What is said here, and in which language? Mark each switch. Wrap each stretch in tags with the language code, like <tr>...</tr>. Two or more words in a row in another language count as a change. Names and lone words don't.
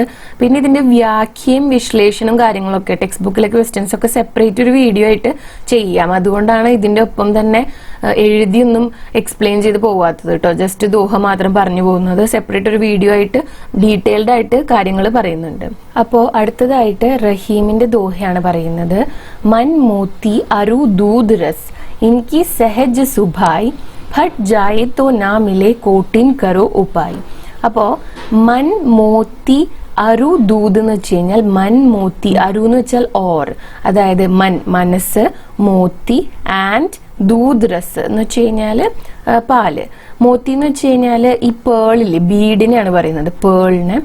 <ml>പിന്നെ ഇതിന്റെ വ്യാഖ്യയും വിശ്ലേഷണവും കാര്യങ്ങളൊക്കെ ടെക്സ്റ്റ് ബുക്കിലെ ക്വസ്റ്റ്യൻസ് ഒക്കെ സെപ്പറേറ്റ് ഒരു വീഡിയോ ആയിട്ട് ചെയ്യാം. അതുകൊണ്ടാണ് ഇതിന്റെ ഒപ്പം തന്നെ എഴുതിയൊന്നും എക്സ്പ്ലെയിൻ ചെയ്ത് പോവാത്തത് കേട്ടോ. ജസ്റ്റ് ദോഹ മാത്രം പറഞ്ഞു പോകുന്നത്. സെപ്പറേറ്റ് ഒരു വീഡിയോ ആയിട്ട് ഡീറ്റെയിൽഡ് ആയിട്ട് കാര്യങ്ങൾ പറയുന്നുണ്ട്. അപ്പോ അടുത്തതായിട്ട് റഹീമിന്റെ ദോഹയാണ് പറയുന്നത്.</ml> <hi>मन मोती अरु दूध रस इनकी सहज सुभाई फट जाए तो ना मिले कोटिन करो उपाय.</hi> <ml>അപ്പോ</ml> <hi>मन मोती अरु दूध</hi> <ml>എന്ന് വെച്ച് കഴിഞ്ഞാൽ,</ml> <hi>मन मोती,</hi> <ml>അരു എന്ന് വെച്ചാൽ ഓർ, അതായത് മൻ മനസ്സ്, മോത്തി ആൻഡ്</ml> <hi>दूध रस</hi> <ml>എന്ന് വെച്ച് കഴിഞ്ഞാല് പാല്. മോത്തി എന്ന് വെച്ച് കഴിഞ്ഞാല് ഈ പേളില് ബീഡിനെയാണ് പറയുന്നത്, പേളിന്.</ml>